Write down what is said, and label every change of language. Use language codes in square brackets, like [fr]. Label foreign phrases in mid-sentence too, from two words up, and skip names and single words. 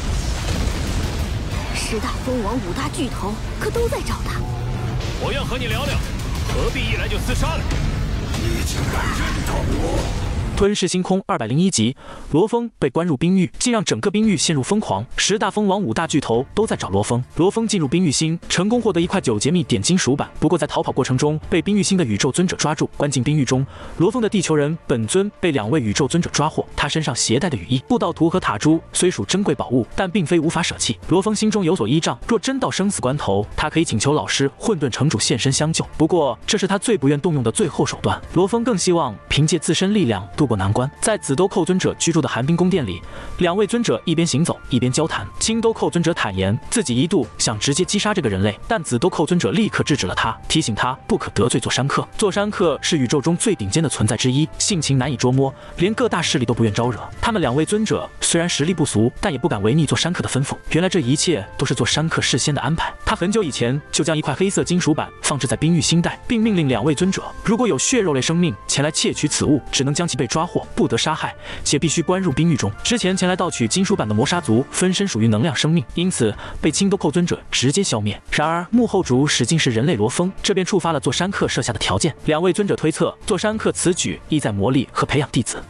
[zh] 10 大蜂王5大巨头可都在找他。我要和你聊聊，何必一来就厮殺呢？你竟敢认同我！吞噬星空201集，罗峰被关入冰域，竟让整个冰域陷入疯狂。10大蜂王5大巨头都在找罗峰。罗峰进入冰域星，成功獲得一塊9節密點金屬板。不過在逃跑過程中，被冰域星的宇宙尊者抓住，關進冰域中。羅峰的地球人本尊被2位宇宙尊者抓獲，他身上攜帶的羽翼、布道圖和塔珠雖屬珍貴寶物，但並非無法捨棄。羅峰心中有所依仗，若真到生死關頭，他可以請求老師混沌城主現身相救。不過這是他最不願動用的最後手段。羅峰更希望憑借自身力量度過難關。在紫兜寇尊者居住的寒冰宮殿裡，2位尊者一邊行走一邊交談。青兜寇尊者坦言，自己一度想直接擊殺這個人類，但紫兜寇尊者立刻制止了他，提醒他不可得罪座山客。座山客是宇宙中最頂尖的存在之一，性情難以捉摸，連各大勢力都不願招惹。他們2位尊者雖然實力不俗，但也不敢違逆座山客的吩咐。原來這一切都是座山客事先的安排。他很久以前就將一塊黑色金屬板放置在冰域星帶，並命令2位尊者，如果有血肉類生命前來竊取此物，只能將其被抓獲，不得殺害，且必須關入冰域中。之前前來盜取金屬板的魔殺族分身屬於能量生命，因此被青兜寇尊者直接消滅。然而幕後主使竟是人類羅峰，這便觸發了座山客設下的條件。2位尊者推測，座山客此舉意在磨礪和培養弟子。